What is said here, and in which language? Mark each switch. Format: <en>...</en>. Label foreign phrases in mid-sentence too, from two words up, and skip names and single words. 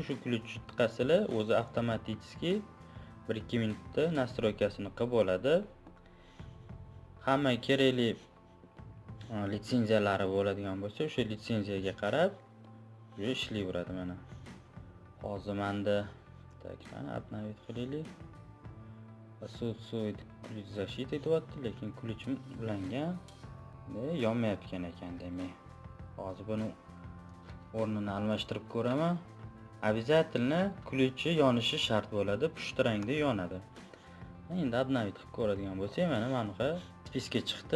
<uz>Shu ключ tiqasizlar, o'zi avtomatik 1-2 minutda настройкасini qilib bo'ladi. Hamma kerakli litsenziyalari bo'ladigan bo'lsa, o'sha litsenziyaga qarab ishlayveradi mana. Hozir menda mana обновить qilaylik.</uz> <ru>Отсутствует ключ защиты</ru> <uz>deyapti, lekin ключim ulangan. Yonmayotgan ekan demak. Hozir buni o'rnini almashtirib ko'raman. Обязательно ключi yonishi shart bo'ladi, pushti rangda yonadi. Endi обновить qilib ko'radigan bo'lsak, mana bunaqa spiska chiqdi.</uz>